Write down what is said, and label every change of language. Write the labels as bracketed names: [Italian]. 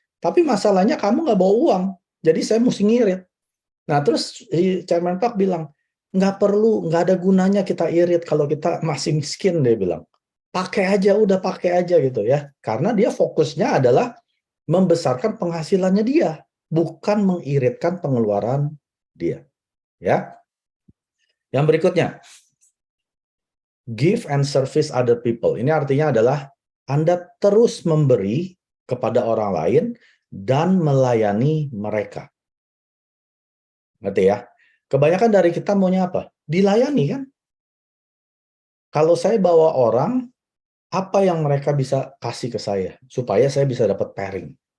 [Indonesian] Tapi masalahnya kamu nggak bawa uang, jadi saya mesti ngirit. Nah terus Chairman Park bilang, nggak perlu, nggak ada gunanya kita irit kalau kita masih miskin, dia bilang. Pakai aja, udah pakai aja gitu ya. Karena dia fokusnya adalah membesarkan penghasilannya dia, bukan mengiritkan pengeluaran dia. Ya. Yang berikutnya, [English] give and service other people. [Indonesian] Ini artinya adalah Anda terus memberi kepada orang lain dan melayani mereka. Ngerti ya? Kebanyakan dari kita maunya apa? Dilayani kan? Kalau saya bawa orang, apa yang mereka bisa kasih ke saya supaya saya bisa dapat pairing?